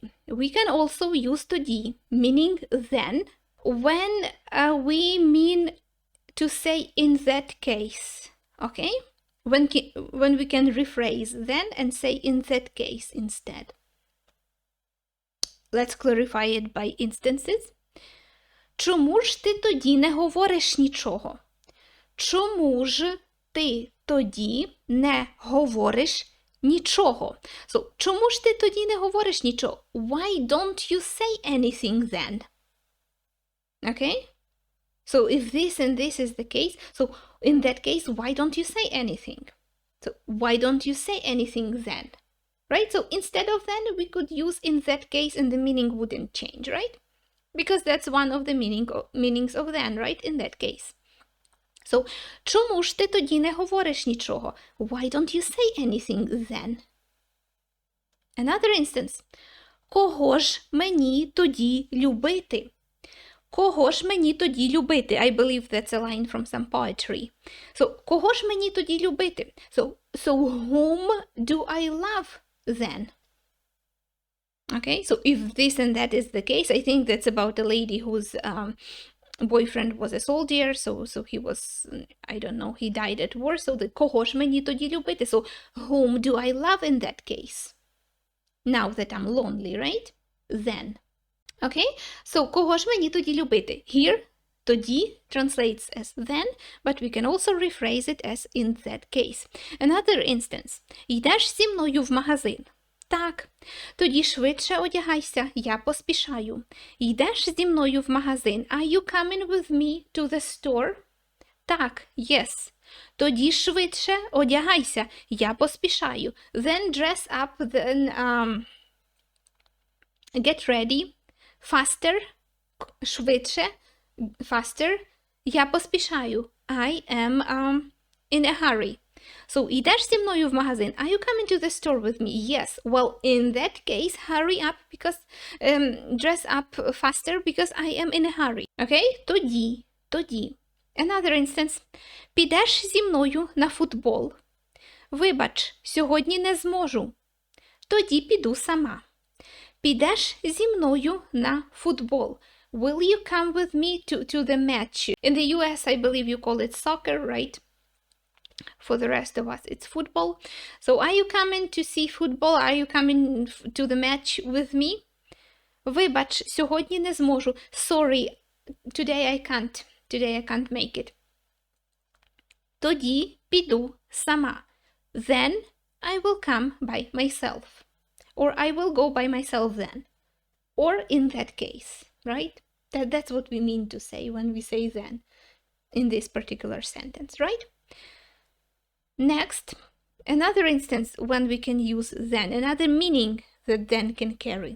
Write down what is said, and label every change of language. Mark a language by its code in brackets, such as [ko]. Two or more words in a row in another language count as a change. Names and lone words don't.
[en] We can also use тоді, meaning then, when we mean to say in that case, okay? When we can rephrase then and say in that case instead. Let's clarify it by instances. [uk] Чому ж ти тоді не говориш нічого? Чому ж ти тоді не говориш нічого? So, чому ж ти тоді не говориш нічого? [en] Why don't you say anything then? Okay? So if this and this is the case, so in that case, why don't you say anything? So why don't you say anything then? Right? So instead of then, we could use in that case and the meaning wouldn't change, right? Because that's one of the meanings of then, right? In that case. So, [uk] чому ж ти тоді не говориш нічого? [en] Why don't you say anything then? Another instance. [uk] Кого ж мені тоді любити? Кого ж мені тоді любити? [en] I believe that's a line from some poetry. So, [uk] кого ж мені тоді любити? [en] So whom do I love then? Okay, so if this and that is the case, I think that's about a lady whose boyfriend was a soldier, so he was, I don't know, he died at war, so the [uk] кого ж мені тоді любити? [en] So whom do I love in that case? Now that I'm lonely, right? Then. Okay, so [uk] кого ж мені тоді любити? [en] Here, тоді translates as then, but we can also rephrase it as in that case. Another instance. [uk] Йдеш зі мною в магазин? Так. Тоді швидше одягайся, я поспішаю. Йдеш зі мною в магазин? [en] Are you coming with me to the store? [uk] Так, yes. Тоді швидше одягайся, я поспішаю. [en] Then dress up, then get ready. Faster, [uk] швидше, faster, я поспішаю. [en] I am in a hurry. So, йдеш зі мною в магазин? Are you coming to the store with me? Yes. Well, in that case, hurry up because, dress up faster because I am in a hurry. Okay? Тоді. Another instance. [uk] Підеш зі мною на футбол? Вибач, сьогодні не зможу. Тоді піду сама. Підеш зі мною на футбол? [en] Will you come with me to the match? In the US, I believe you call it soccer, right? For the rest of us, it's football. So, are you coming to see football? Are you coming to the match with me? [uk] Вибач, сьогодні не зможу. [en] Sorry, today I can't. Today I can't make it. [uk] Тоді піду сама. [en] Then I will come by myself. Or I will go by myself then. Or in that case, right? That's what we mean to say when we say then in this particular sentence, right? Next, another instance when we can use then, another meaning that then can carry.